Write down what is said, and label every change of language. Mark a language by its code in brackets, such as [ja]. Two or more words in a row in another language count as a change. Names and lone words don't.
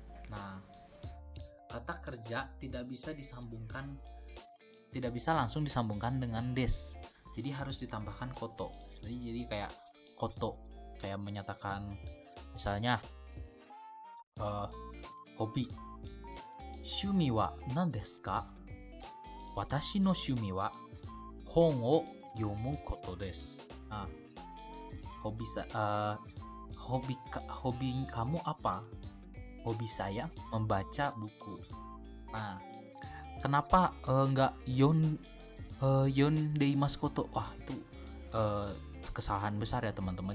[id] Nah, kata kerja tidak bisa langsung disambungkan dengan des. Jadi harus ditambahkan koto. Jadi kayak koto, kayak menyatakan misalnya hobi. [ja] 趣味 は 何 です か? 私 の 趣味 は 本 を 読む こと です. [id] Nah, hobi kamu apa? Hobi saya membaca buku. Nah, kenapa nggak [ja] 読んで います こと? [id] Wah, itu kesalahan besar ya teman-teman.